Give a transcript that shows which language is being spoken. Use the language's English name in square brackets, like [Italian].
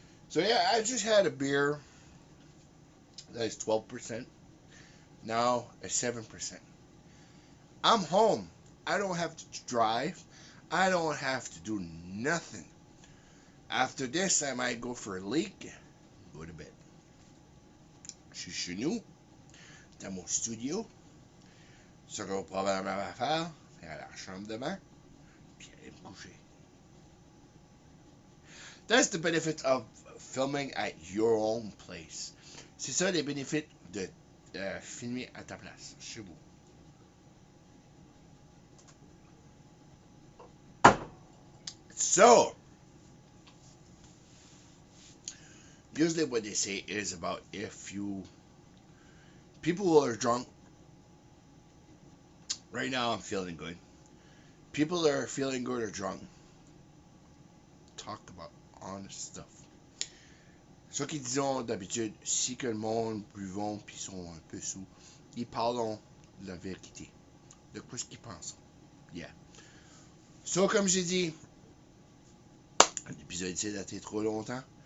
[English] So yeah, I just had a beer that is 12%. Now at 7%. I'm home. I don't have to drive. I don't have to do nothing. After this, I might go for a leak, go to bed. [French] Je suis chez nous, dans mon studio. Ce qu'on va probablement faire, c'est à la chambre de bain, puis aller me coucher. [English] That's the benefit of filming at your own place. [French] C'est ça les bénéfices de filmer à ta place, chez vous. [English] So, usually what they say is about if you, people who are drunk, right now I'm feeling good. People that are feeling good or drunk, talk about honest stuff. [French] Ceux qui disent d'habitude, si que le monde buvons puis sont un peu sous, ils parlent de la vérité. De quoi ce qu'ils pensent. Yeah. So, comme j'ai dit, l'épisode s'est daté trop longtemps.